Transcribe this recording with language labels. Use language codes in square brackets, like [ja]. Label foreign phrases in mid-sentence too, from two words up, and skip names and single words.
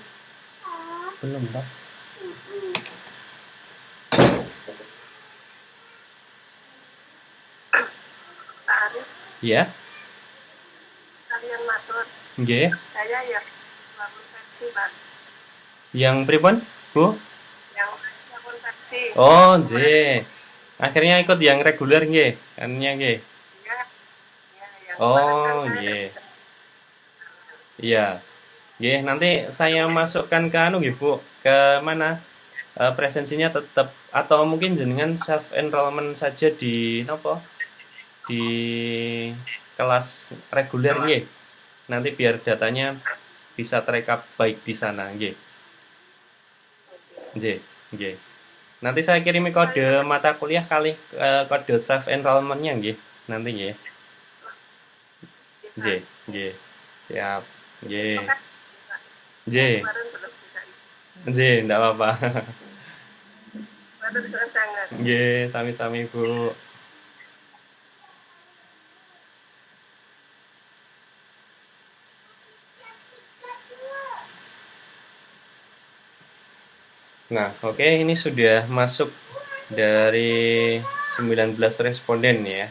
[id] Belum, Pak. Pak Arif, Iya? kalian matur. Nggih. Saya yang konversi Pak. Yang pripun, Bu? Yang konversi. Oh, nggih. Akhirnya ikut yang reguler nggih, kannya nggih. Iya, iya, yang kemarin kan Oh, saya nggak nggih. bisa. Iya. Nggih, nanti saya masukkan ke anu nggih, Bu. Ke mana? Presensinya tetap atau mungkin jenengan [en] self enrollment [id] saja di nopo? Di kelas reguler nggih. Nanti biar datanya bisa terekap baik di sana nggih. [jv] Nggih, nggih. [id] Nanti saya kirimi kode mata kuliah kali kode [en] self enrollment- [id] nya nggih. Nanti nggih. Bisa. [jv] Nggih, nggih. Siap. Nggih. [id] Terima kasih, Pak. Saya Nggih. kemarin belum bisa. Nggih, ndak apa-apa. [jv] Matur suwun sangat. Nggih, sami-sami, Bu. [id] Nah, oke, ini sudah masuk dari 19 responden ya.